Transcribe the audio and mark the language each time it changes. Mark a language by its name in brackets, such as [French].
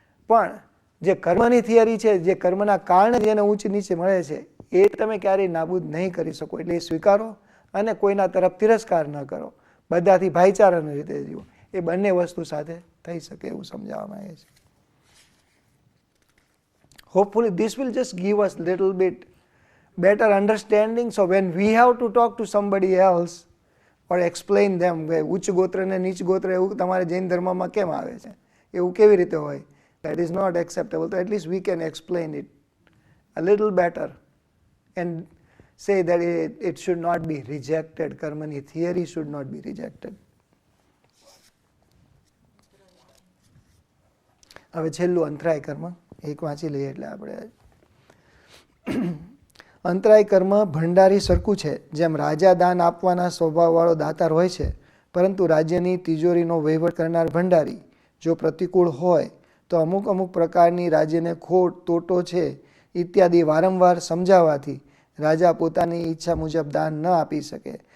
[Gujarati] પણ જે કર્મની થિયરી છે, જે કર્મના કારણે જેને ઊંચ નીચે મળે છે એ તમે ક્યારેય નાબૂદ નહીં કરી શકો. એટલે એ સ્વીકારો અને કોઈના તરફ તિરસ્કાર ન કરો, બધાથી ભાઈચારાની રીતે જીવો. એ બંને વસ્તુ સાથે થઈ શકે એવું સમજાવવામાં આવે છે. [English] Hopefully this will just give us little bit better understanding. So when we have to talk to somebody else or explain them [Gujarati] કે ઉચ્ચ ગોત્ર ને નીચ ગોત્ર એવું તમારે જૈન ધર્મમાં કેમ આવે છે, એવું કેવી રીતે હોય, [English] that is not acceptable. So at least we can explain it a little better and say that it should not be rejected. Karmani theory should not be rejected. [Gujarati] હવે છેલ્લું અંતરાય કર્મ એક વાંચી લઈએ એટલે આપણે. અંતરાય કર્મ ભંડારી સરખું છે. જેમ રાજા દાન આપવાના સ્વભાવવાળો દાતાર હોય છે, પરંતુ રાજ્યની તિજોરીનો વહીવટ કરનાર ભંડારી જો પ્રતિકૂળ હોય તો અમુક અમુક પ્રકારની રાજ્યને ખોટ તોટો છે ઇત્યાદિ વારંવાર સમજાવવાથી રાજા પોતાની ઈચ્છા મુજબ દાન ન આપી શકે.